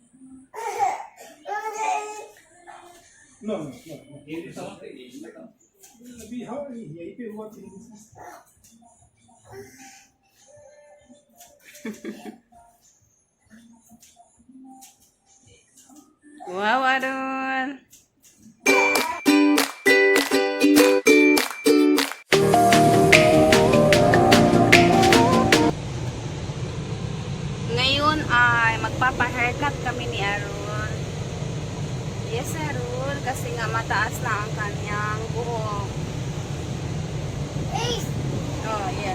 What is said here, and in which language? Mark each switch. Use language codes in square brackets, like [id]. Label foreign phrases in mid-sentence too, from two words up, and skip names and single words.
[en] नो [hi] ये भी समझते हैं, ये बताओ। अभी हाँ यही पे हुआ थी। [en] Wow, Arun. [tl] Ngayon ay magpapa-haircut kami ni Arun. Yes, Arun, kasi nga mataas na ang kanyang buhok. [en] Oh, yes.